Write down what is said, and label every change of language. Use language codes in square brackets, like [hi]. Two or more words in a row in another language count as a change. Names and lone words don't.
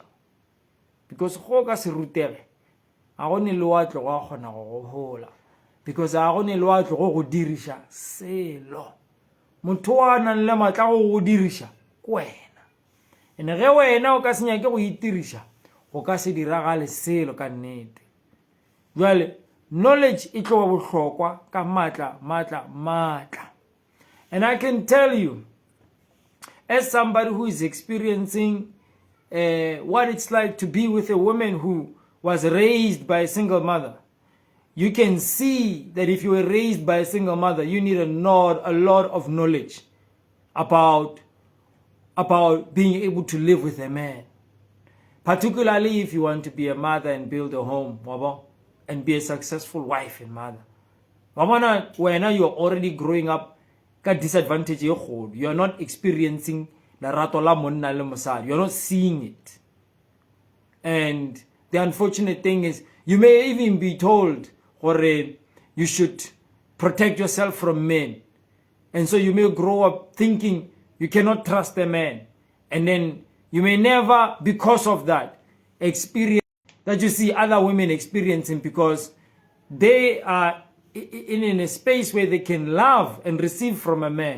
[nso] Because go ka se rutege a go ne le wa tlo go kgona go gola, because a go ne le wa tlo go diriša selo. Motho wa nang le matla go diriša ke wena, ene ge wena o ka se nyake go itiriša go ka se diragale selo ka nnete. Jwale knowledge e tlo ba bohlokwa ka matla. [en] And I can tell you, as somebody who is experiencing what it's like to be with a woman who was raised by a single mother, you can see that if you were raised by a single mother, you need a lot of knowledge about being able to live with a man, particularly if you want to be a mother and build a home, and be a successful wife and mother. When you're already growing up, got disadvantage, you are not experiencing the [nso] rato la monna le mosadi. [en] You're not seeing it. And the unfortunate thing is, you may even be told, you should protect yourself from men. And so you may grow up thinking you cannot trust a man. And then you may never, because of that, experience that you see other women experiencing, because they are in a space where they can love and receive from a man.